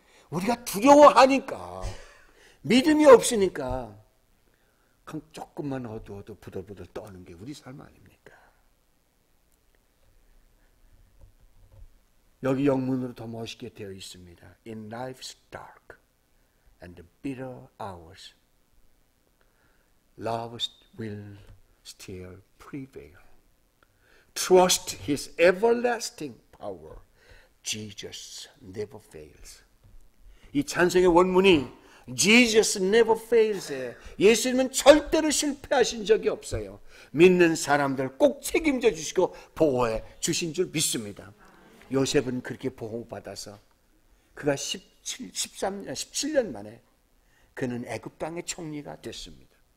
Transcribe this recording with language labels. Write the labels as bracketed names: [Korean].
[Korean] 우리가 두려워하니까, 믿음이 없으니까 조금만 어두워도 부들부들 떠는 게 우리 삶 아닙니까? 여기 영문으로 더 멋있게 되어 있습니다. [English] In life's dark and the bitter hours, love will still prevail. Trust His everlasting power. Jesus never fails. [Korean] 이 찬송의 원문이 [English] Jesus never fails [Korean] 에 예수님은 절대로 실패하신 적이 없어요. 믿는 사람들 꼭 책임져 주시고 보호해 주신 줄 믿습니다. 요셉은 그렇게 보호받아서 그가 17년 만에 그는 애굽 땅의 총리가 됐습니다.